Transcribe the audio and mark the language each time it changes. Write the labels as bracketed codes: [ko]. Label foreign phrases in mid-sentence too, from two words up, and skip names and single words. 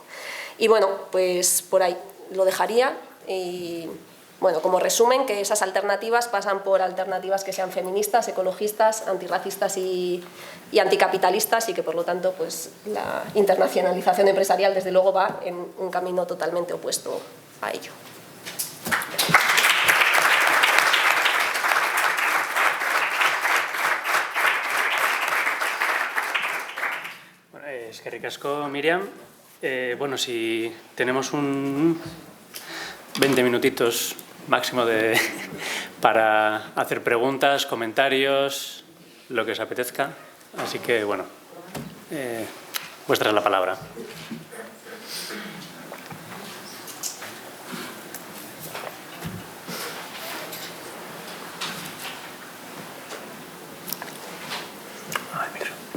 [es] Y bueno, pues por ahí lo dejaría y bueno, como resumen, que esas alternativas pasan por alternativas que sean feministas, ecologistas, antirracistas y anticapitalistas y que por lo tanto pues, la internacionalización empresarial desde luego va en un camino totalmente opuesto a ello. [eu] Eskerrik asko, Miriam. [es] Bueno, si tenemos un 20 minutitos máximo para hacer preguntas, comentarios, lo que os apetezca. Así que, bueno, vuestra es la palabra. Ay, mira.